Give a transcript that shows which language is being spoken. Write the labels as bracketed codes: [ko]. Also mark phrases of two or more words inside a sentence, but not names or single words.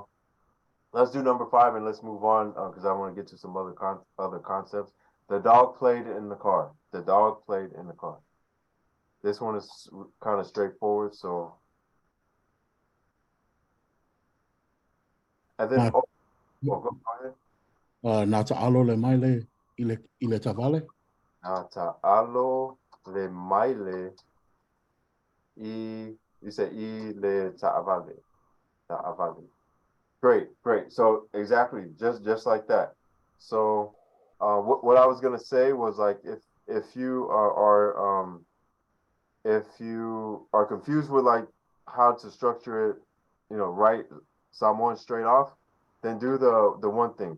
[en] Let's do number 5 and let's move on, because I want to get to some other concepts. The dog played in the car. The dog played in the car. This one is kind of straightforward. So, and then go ahead. [sm] Nata alo le maile ile tavale. Nata alo le maile [en] you say [sm] le ta'avale. Ta'avale. [en] Great. So exactly, just like that. So what I was gonna say was, like, if you are confused with like how to structure it, write Samoan straight off, then do the one thing.